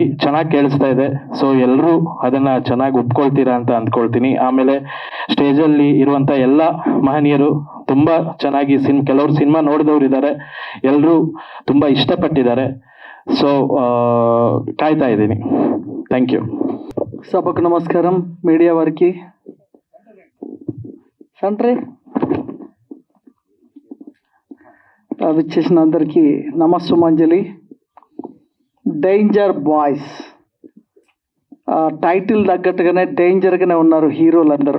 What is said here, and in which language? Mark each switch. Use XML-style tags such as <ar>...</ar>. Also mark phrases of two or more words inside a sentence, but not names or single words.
<kn>ಚೆನ್ನಾಗಿ ಕೇಳಿಸ್ತಾ ಇದೆ. ಸೊ ಎಲ್ಲರೂ ಅದನ್ನು ಚೆನ್ನಾಗಿ ಒಪ್ಕೊಳ್ತೀರಾ ಅಂತ ಅಂದ್ಕೊಳ್ತೀನಿ. ಆಮೇಲೆ ಸ್ಟೇಜಲ್ಲಿ ಇರುವಂಥ ಎಲ್ಲ ಮಹನೀಯರು ತುಂಬ ಚೆನ್ನಾಗಿ ಕೆಲವರು ಸಿನಿಮಾ ನೋಡಿದವರು ಇದ್ದಾರೆ, ಎಲ್ಲರೂ ತುಂಬ ಇಷ್ಟಪಟ್ಟಿದ್ದಾರೆ. ಸೊ ಕಾಯ್ತಾ ఇದ್ದೀನಿ.</kn> <en>Thank you.</en> <te>సభకు నమస్కారం, మీడియా వారికి సంట్రీ విచ్చేసిన అందరికీ నమస్సుమంజలి. డేంజర్ బాయ్స్ టైటిల్ తగ్గట్టుగానే డేంజర్గానే ఉన్నారు హీరోలందరూ.</te>